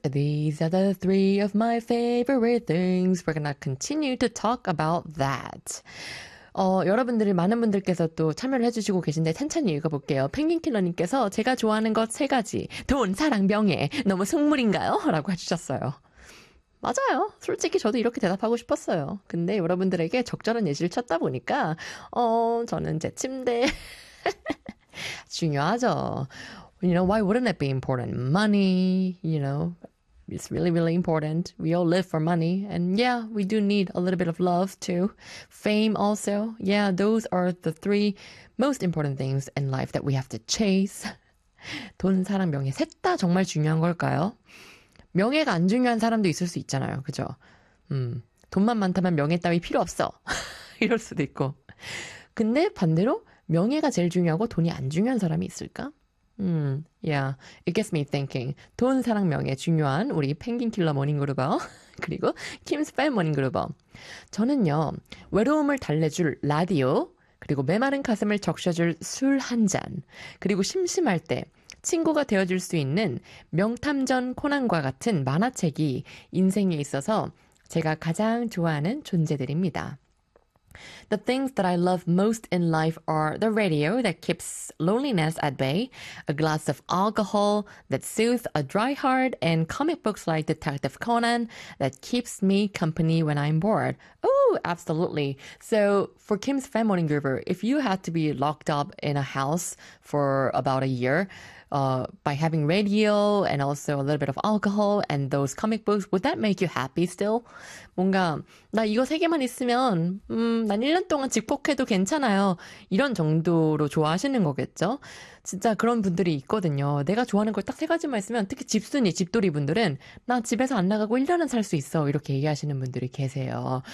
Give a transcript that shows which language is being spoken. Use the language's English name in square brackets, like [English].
[English] These are the three of my favorite things. We're gonna continue to talk about that. [Korean] 여러분들이 많은 분들께서 또 참여를 해주시고 계신데 천천히 읽어볼게요. 펭귄킬러님께서 제가 좋아하는 것 세 가지. 돈, 사랑, 명예. 너무 승물인가요? 라고 해주셨어요. 맞아요. 솔직히 저도 이렇게 대답하고 싶었어요. 근데 여러분들에게 적절한 예시를 찾다 보니까 저는 제 침대. 중요하죠. [English] You know, why wouldn't it be important? Money, you know, it's really, really important. We all live for money. And yeah, we do need a little bit of love too. Fame also. Yeah, those are the three most important things in life that we have to chase. [Korean] 돈, 사랑, 명예. 셋 다 정말 중요한 걸까요? 명예가 안 중요한 사람도 있을 수 있잖아요. 그죠? 돈만 많다면 명예 따위 필요 없어. 이럴 수도 있고. 근데 반대로 명예가 제일 중요하고 돈이 안 중요한 사람이 있을까? [English] Yeah, it gets me thinking. [Korean] 돈, 사랑, 명예 중요한 우리 펭귄킬러 모닝그루버 그리고 킴스팸 모닝그루버. 저는요, 외로움을 달래줄 라디오 그리고 메마른 가슴을 적셔줄 술 한 잔 그리고 심심할 때 친구가 되어줄 수 있는 명탐전 코난과 같은 만화책이 인생에 있어서 제가 가장 좋아하는 존재들입니다. [English] The things that I love most in life are the radio that keeps loneliness at bay, a glass of alcohol that soothes a dry heart, and comic books like Detective Conan that keeps me company when I'm bored. Oh, absolutely. So for Kim's fan morning groover, if you had to be locked up in a house for about a year by having radio and also a little bit of alcohol and those comic books, would that make you happy still? [Korean] 뭔가 나 이거 세 개만 있으면 난 1년 동안 직폭해도 괜찮아요. 이런 정도로 좋아하시는 거겠죠? 진짜 그런 분들이 있거든요. 내가 좋아하는 걸 딱 세 가지만 있으면 특히 집순이, 집돌이 분들은 나 집에서 안 나가고 1년은 살 수 있어. 이렇게 얘기하시는 분들이 계세요.